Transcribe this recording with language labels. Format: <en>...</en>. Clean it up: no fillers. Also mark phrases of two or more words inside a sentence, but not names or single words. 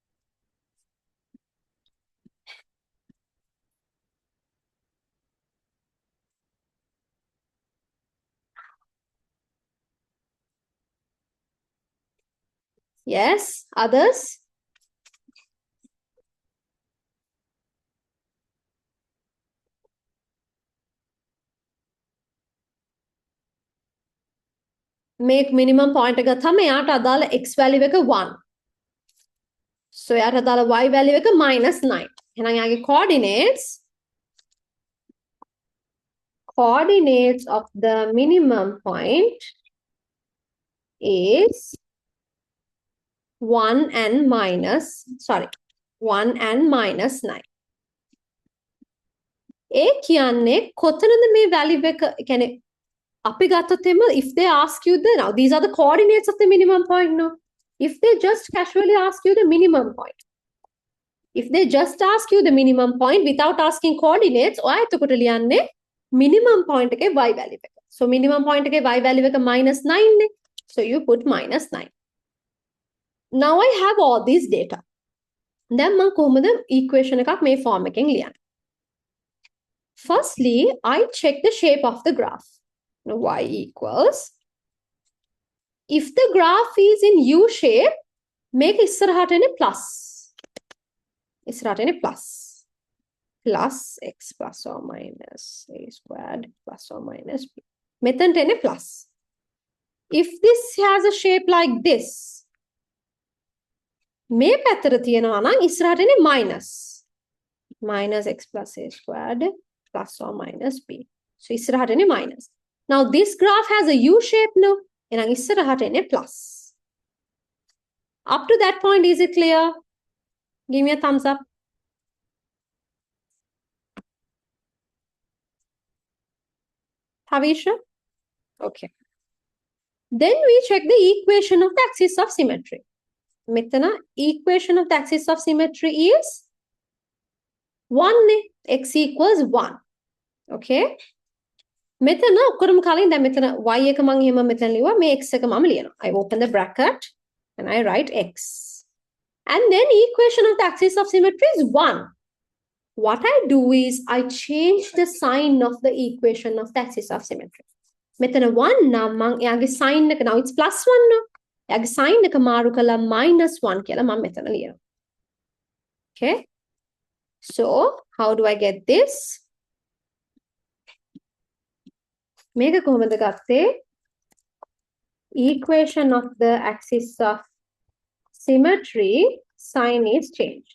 <en>Yes, others? Make minimum point</en> <si>එක තමයි යාට අදාළ</si> <en>x value</en> <si>එක 1. So යාට අදාළ</si> <en>y value</en> <si>එක -9. එහෙනම් යාගේ</si> <en>coordinates of the minimum point is 1 and -9.</en> <si>ඒ කියන්නේ කොතනද මේ value එක කියන්නේ අපි ගත්තොත්</si> <en>if they ask you now these are the coordinates of the minimum point, no? If they just casually ask you the minimum point, if they just ask you the minimum point without asking coordinates,</en> <si>ඔයා එතකොට ලියන්නේ</si> <en>minimum point</en> <si>එකේ</si> <en>y value</en> <si>එක. So</si> <en>minimum point</en> <si>එකේ</si> <en>y value</en> <si>එක -9 නේ.</si> <en>So you put -9. Now I have all these data.</en> <si>දැන් මම කොහොමද equation එකක් මේ form එකෙන් ලියන්නේ?</si> <en>Firstly, I check the shape of the graph. Now y equals, if the graph is in U shape, make</en> <si>ඉස්සරහට එන්නේ</si> <en>plus.</en> <si>ඉස්සරහට එන්නේ</si> <en>plus x plus or minus a squared plus or minus b.</en> <si>මෙතනට එන්නේ</si> <en>plus. If this has a shape like this,</en> <si>මේ පැත්තට තියෙනවා නම් ඉස්සරහට එන්නේ</si> <en>minus x plus a squared plus or minus b.</en> <si>So ඉස්සරහට එන්නේ minus.</si> <en>Now this graph has a U shape, no?</en> <si>එහෙනම් ඉස්සරහට එන්නේ plus.</si> <en>Up to that point, is it clear? Give me a thumbs up. Havisha? Okay. Then we check the equation of the axis of symmetry. Metana, equation of the axis of symmetry is 1, x equals 1. Okay.</en> <si>මෙතන ඔක්කොම කලින් දැන් මෙතන y එක මම එහෙම මෙතන ලියුවා මේ x එක මම ලියනවා.</si> <en>I open the bracket and I write x. And then equation of the axis of symmetry is 1. What I do is I change the sign of the equation of the axis of symmetry.</en> <si>මෙතන 1 නම් මම එයාගේ sign එක</si> <en>now it's +1 now.</en> <si>එයාගේ sign එක මාරු කළා -1 කියලා මම මෙතන ලියනවා.</si> <en>Okay? So, how do I get this?</en> <si>මේක කොහොමද ගත්තේ?</si> <en>Equation of the axis of symmetry sign is changed.</en>